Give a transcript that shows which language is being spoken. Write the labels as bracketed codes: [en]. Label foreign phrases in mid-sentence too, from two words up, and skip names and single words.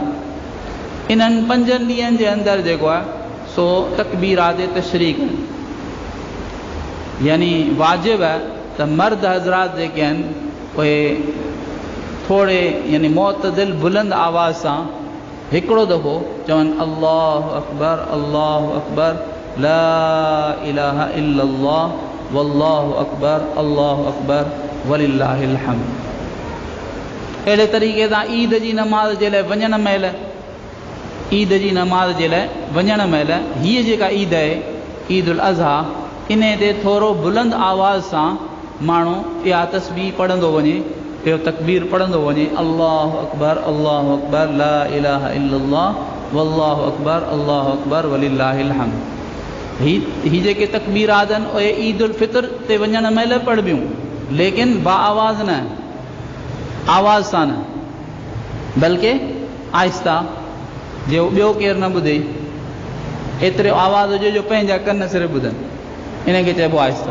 [sd] इन्हनि 5 ॾींहंनि जे अंदरि जेको आहे सो तकबीरात तशरीक़, यानी वाजिब आहे त मर्द हज़रात जेके आहिनि उहे थोरे यानी मुअतदिल बुलंद आवाज़ सां हिकिड़ो दफ़ो चवनि [ar] الله أكبر، الله أكبر، لا إله إلا الله، والله أكبر، الله أكبر، ولله الحمد. [sd] अहिड़े तरीक़े सां ईद जी नमाज़ जे लाइ वञण महिल, ईद जी नमाज़ जे लाइ वञण महिल, हीअ जेका ईद आहे ईद उल अज़हा, इन ते थोरो बुलंद आवाज़ सां माण्हू इहा तस्बीह पढ़ंदो वञे, इहो तकबीर पढ़ंदो वञे, [ar] الله أكبر، الله أكبر، لا إله إلا الله، والله أكبر، الله أكبر، ولله الحمد. [sd] ही जेके तकबीरात आहिनि उहे ईद उल फितर ते वञण महिल पढ़बियूं, लेकिन बा आवाज़ न, आवाज़ सां न, बल्कि आहिस्ता, जो ॿियो केरु न ॿुधे, एतिरे आवाज़ हुजे जो पंहिंजा कन सिर्फ़ु ॿुधनि, इनखे चइबो आहिस्ता।